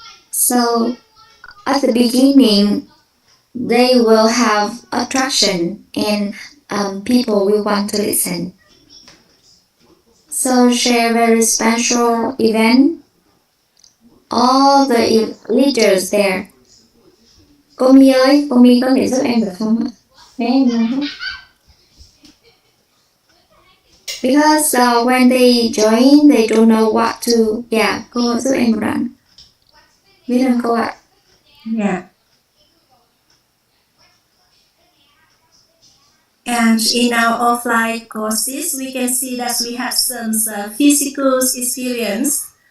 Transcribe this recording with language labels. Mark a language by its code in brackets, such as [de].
[en] So at the beginning, they will have attraction, and people will want to listen. So share very special event. All the leaders there. [vi] Cô My ơi, cô My có thể giúp em được không ạ? [en] Because when they join, they don't know what to. [vi] Yeah, cô giúp em một đoạn. Biết không cô ạ? Yeah. [en] And in our offline courses, we can see that we have some physical experience.